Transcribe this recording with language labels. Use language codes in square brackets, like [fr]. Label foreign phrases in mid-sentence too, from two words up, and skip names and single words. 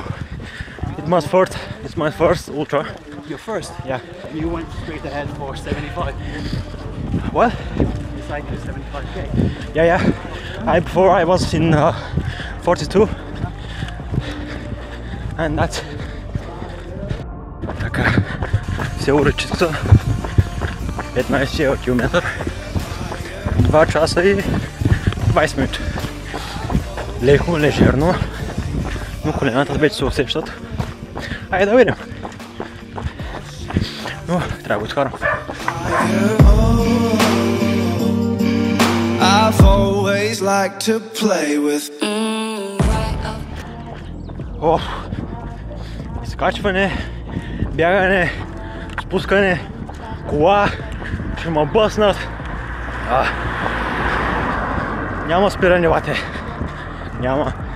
[en] It's my first ultra. You're first. Yeah. And you went straight ahead for 75. What? Decided to 75k. Yeah. Before I was in 42. And that's. [bg] Така. Все уръчица. 15 км. 2 часа и 20 минути. Леко, лежерно. Но колената вече се усещат. Айде да видим. Но трябва да го изкарам. [en] I've always liked to play with. [bg] О, изкачване, бягане, спускане, кола, ще ме бъснат. Няма спиране, бате. Няма.